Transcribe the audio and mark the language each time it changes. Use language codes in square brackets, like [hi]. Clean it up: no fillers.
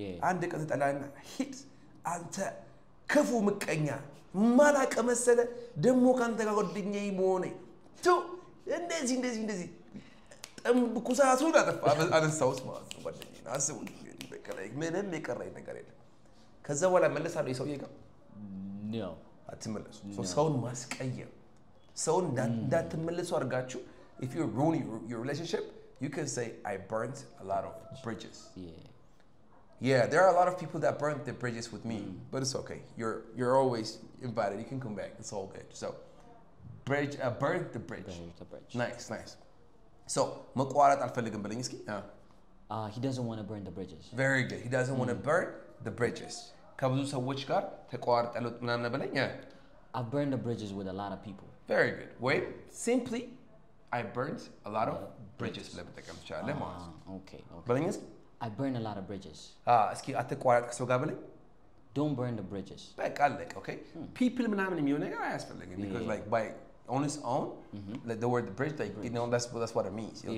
[am] አንድ ቀን ተጠላና ሂድ አንተ ክፉ ምቀኛ ማላቀ መሰለ ደሞ ካንተ ጋር ጓደኛዬ መሆኔ ቱ እንደዚህ ጠምብኩሳሱ ዳጠፋ አነሳውስ ማለት ነው ጓደኛዬ አስቡ እንግዲህ በቃ ላይ ምንም የቀረኝ ነገር የለም። ከዛ በኋላ መለሳለሁ የሰውዬ ጋር [en] no [am] አትመለሱ። ሰውን ማስቀየም ሰውን እንዳትመለሱ አድርጋችሁ [en] if you ruin your relationship, you can say I burnt a lot of bridges. Yeah, there are a lot of people that burnt the bridges with me, but it's okay. You're always invited. You can come back. It's all good. So, burn the bridge. Nice. [am] So, መቋረጥ አልፈልግም በለኝ እስኪ [en] he doesn't want to burn the bridges. Very good. He doesn't want to burn the bridges. [am] ከብዙ ሰዎች ጋር ተቋርጠለው ምናምን በለኝ [en] I've burned the bridges with a lot of people. Very good. Wait, simply I burnt a lot of bridges [am] ለመጠቀም ትችላለህ ማለት ነው። [en] Okay. [am] በለኝ እስኪ [en] I burned a lot of bridges. [am] እስኪ አትቋረጥ ከሰው ጋር በለኝ [en] Don't burn the bridges. [am] በቃ አለቀ። Okay. [en] People [am] ምናምን የሚሆን ነገር አያስፈልግም [en] because like by on its own, like the word bridge, like you know that's what it means.